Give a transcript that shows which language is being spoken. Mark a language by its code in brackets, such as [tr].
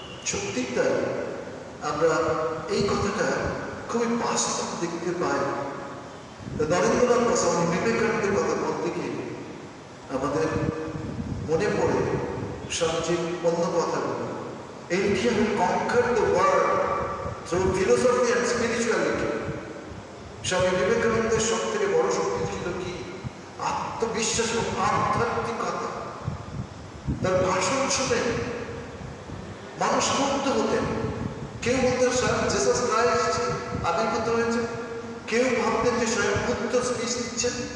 [bn] সত্যি তাই, আমরা এই কথাটা খুবই বাস্তব দেখতে পাই। নরেন্দ্রনাথ বা স্বামী বিবেকানন্দের কথা বলতে গিয়ে আমাদের মনে পড়ে সবচেয়ে অন্য কথাগুলো। [en] India will conquer the world through philosophy and spirituality. [bn] স্বামী বিবেকানন্দের সব থেকে বড় শক্তি ছিল কি? আত্মবিশ্বাস এবং আধ্যাত্মিকতা। তার ভাষণ শুনে মানুষ মুক্ত হতেন। কেউ বলতেন স্বয়ং জিসাস ক্রাইস্ট আবির্ভূত হয়েছে, কেউ ভাবতেন যে স্বয়ং বুদ্ধ স্পিচ দিচ্ছেন।